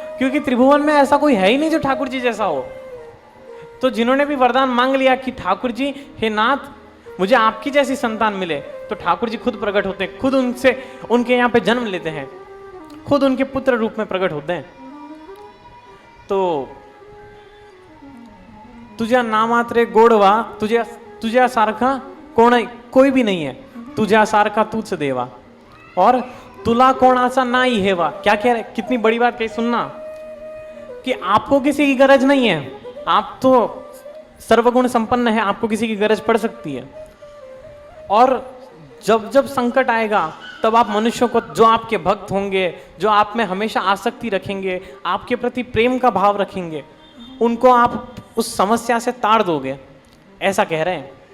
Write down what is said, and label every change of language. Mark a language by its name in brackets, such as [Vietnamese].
[Hindi] क्योंकि त्रिभुवन में ऐसा कोई है ही नहीं जो ठाकुर जी जैसा हो. तो जिन्होंने भी वरदान मांग लिया कि ठाकुर जी हे नाथ मुझे आपकी जैसी संतान मिले, तो ठाकुर जी खुद प्रकट होते हैं, खुद उनसे उनके यहाँ पे जन्म लेते हैं, खुद उनके पुत्र रूप में प्रकट होते हैं. [Marathi] तो तुझ्या नामात रे गोडवा, तुझ्या सारखा [Hindi] कोई भी नहीं है, [Marathi] तुझ्या सारखा तूच देवा और तुला कोणाचा नाही हेवा. [Hindi] क्या कह रहे, कितनी बड़ी बात कही, सुनना कि आपको किसी की गरज नहीं है, आप तो सर्वगुण संपन्न है, आपको किसी की गरज पड़ सकती है. और जब जब संकट आएगा तब आप मनुष्यों को, जो आपके भक्त होंगे, जो आप में हमेशा आसक्ति रखेंगे, आपके प्रति प्रेम का भाव रखेंगे, उनको आप उस समस्या से ताड़ दोगे, ऐसा कह रहे हैं.